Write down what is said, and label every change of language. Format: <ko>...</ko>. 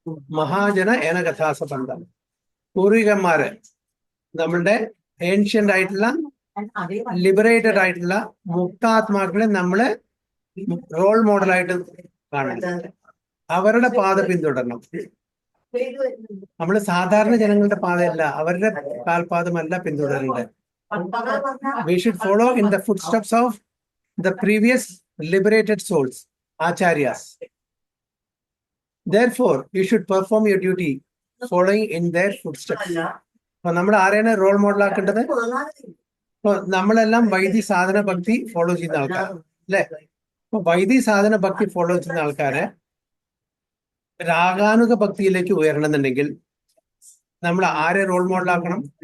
<sa>മഹാജന ഏന കഥാസ പന്ഥ.</sa> <ml>പൂർവികന്മാര്, നമ്മളുടെ ഏൻഷ്യന്റ് ആയിട്ടുള്ള ലിബറേറ്റഡ് ആയിട്ടുള്ള മുക്താത്മാക്കളെ നമ്മള് റോൾ മോഡലായിട്ട് കാണണം. അവരുടെ പാത പിന്തുടരണം. നമ്മൾ സാധാരണ ജനങ്ങളുടെ പാതയല്ല, അവരുടെ കാൽപാദമല്ല പിന്തുടരേണ്ടത്.</ml> <en>We should follow in the footsteps of the previous liberated souls, acharyas. Therefore, you should perform your duty following in their footsteps.</en> <ml>അപ്പൊ നമ്മൾ ആരെയാണ് റോൾ മോഡൽ ആക്കേണ്ടത്? ഇപ്പൊ നമ്മളെല്ലാം വൈദി സാധന ഭക്തി ഫോളോ ചെയ്യുന്ന ആൾക്കാർ അല്ലെ? അപ്പൊ വൈദി സാധന ഭക്തി ഫോളോ ചെയ്യുന്ന ആൾക്കാരെ രാഗാനുക ഭക്തിയിലേക്ക് ഉയരണമെന്നുണ്ടെങ്കിൽ നമ്മൾ ആരെ റോൾ മോഡൽ ആക്കണം?</ml>